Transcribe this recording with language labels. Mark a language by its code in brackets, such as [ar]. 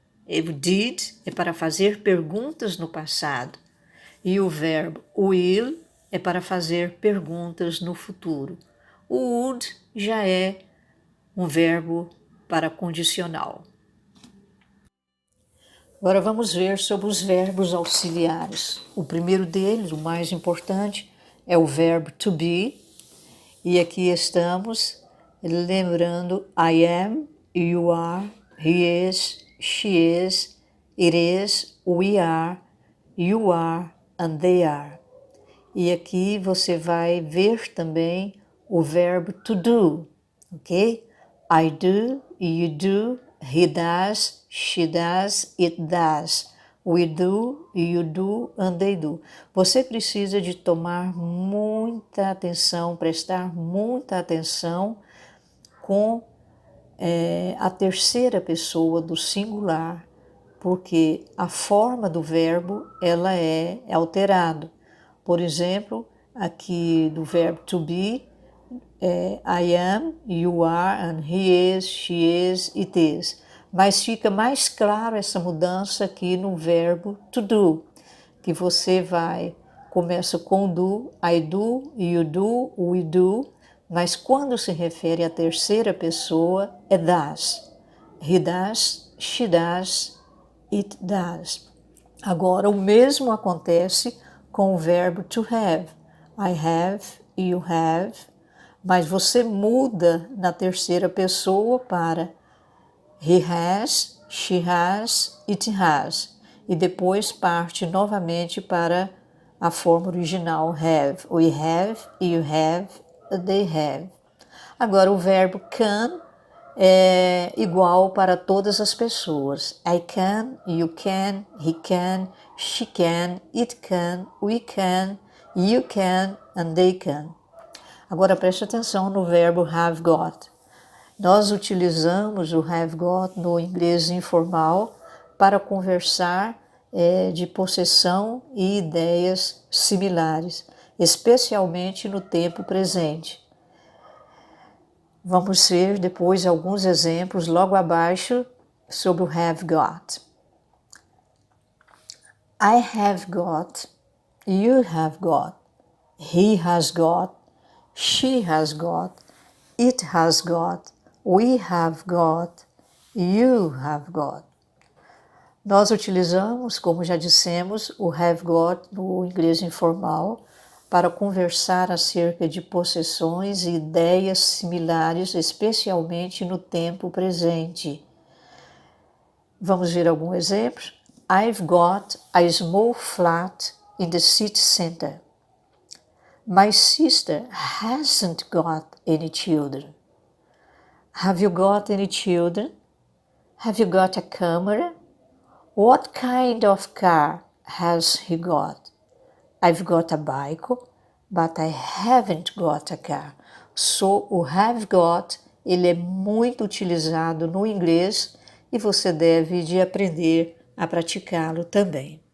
[pt] O did é para fazer perguntas no passado e o verbo will é para fazer perguntas no futuro. O would já é um verbo para condicional. Agora vamos ver sobre os verbos auxiliares. O primeiro deles, o mais importante, é o verbo to be. E aqui estamos lembrando [en] I am, you are, he is, she is, it is, we are, you are, and they are. [pt] E aqui você vai ver também o verbo to do, ok? [en] I do, you do, he does, she does, it does. We do, you do, and they do. [pt] Você precisa de tomar muita atenção, prestar muita atenção com a terceira pessoa do singular, porque a forma do verbo ela é alterada. Por exemplo, aqui do verbo to be, [en] I am, you are, and he is, she is, it is. [pt] Mas fica mais claro essa mudança aqui no verbo to do, que você começa com do, I do, you do, we do, mas quando se refere à terceira pessoa é does. [en] He does, she does, it does. [pt] Agora, o mesmo acontece com o verbo to have. I have, you have, mas você muda na terceira pessoa para [en] he has, she has, it has. [pt] E depois parte novamente para a forma original have. [en] We have, you have, they have. [pt] Agora o verbo can é igual para todas as pessoas. [en] I can, you can, he can, she can, it can, we can, you can, and they can. [pt] Agora preste atenção no verbo have got. Nós utilizamos o have got no inglês informal para conversar de possessão e ideias similares, especialmente no tempo presente. Vamos ver depois alguns exemplos logo abaixo sobre o have got. [en] I have got, you have got, he has got, she has got, it has got, we have got, you have got. [pt] Nós utilizamos, como já dissemos, o have got no inglês informal para conversar acerca de possessões e ideias similares, especialmente no tempo presente. Vamos ver algum exemplo? [en] I've got a small flat in the city center. My sister hasn't got any children. Have you got any children? Have you got a camera? What kind of car has he got? I've got a bike, but I haven't got a car. [pt] O have got, ele é muito utilizado no inglês e você deve de aprender a praticá-lo também.